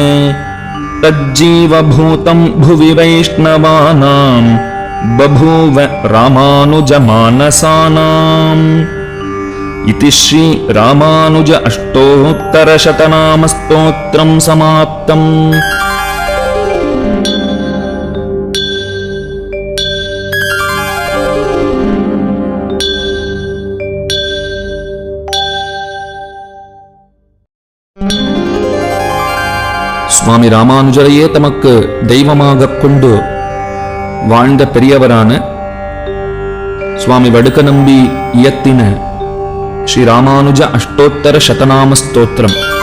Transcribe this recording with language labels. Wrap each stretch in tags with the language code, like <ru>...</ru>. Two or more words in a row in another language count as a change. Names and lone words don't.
<sa>तज्जीवभूतं भुवि वैष्णवानां बभूव रामानुजमानसानाम् इति श्री रामानुज अष्टोत्तरशतनामस्तोत्रं समाप्तम्।</sa> <ta>சுவாமி ராமானுஜரையே தமக்கு தெய்வமாகக் கொண்டு வாழ்ந்த பெரியவரான சுவாமி வடுக்கநம்பி இயத்தின ஸ்ரீ ராமானுஜ அஷ்டோத்தர சதநாம ஸ்தோத்திரம்.</ta>